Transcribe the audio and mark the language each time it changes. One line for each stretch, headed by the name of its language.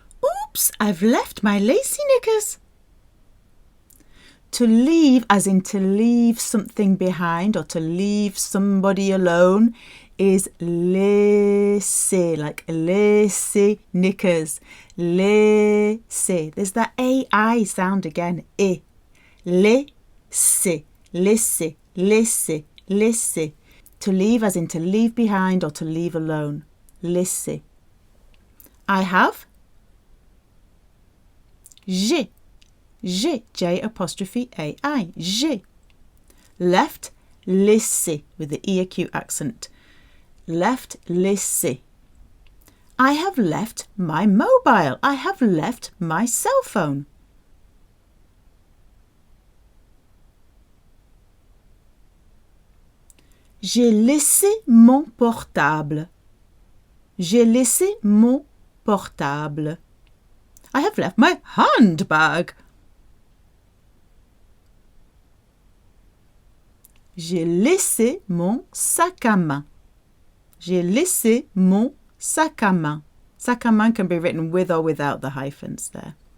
English: Oops, I've left my lacy knickers. To leave, as in to leave something behind or to leave somebody alone, is laisser, like laisser knickers. Laisser. There's that A-I sound again. E.
French: Laisser, laisser, laisser, laisser.
English: To leave, as in to leave behind or to leave alone. Laisser. I have.
French: J'ai. J'ai. J apostrophe A-I. J'ai.
English: Left. Laissé with the E acute accent. Left. Laissé. I have left my mobile. I have left my cell phone.
French: J'ai laissé mon portable. J'ai laissé mon portable.
English: I have left my handbag.
French: J'ai laissé mon sac à main. J'ai laissé mon sac à main. Sac à main
English: can be written with or without the hyphens there.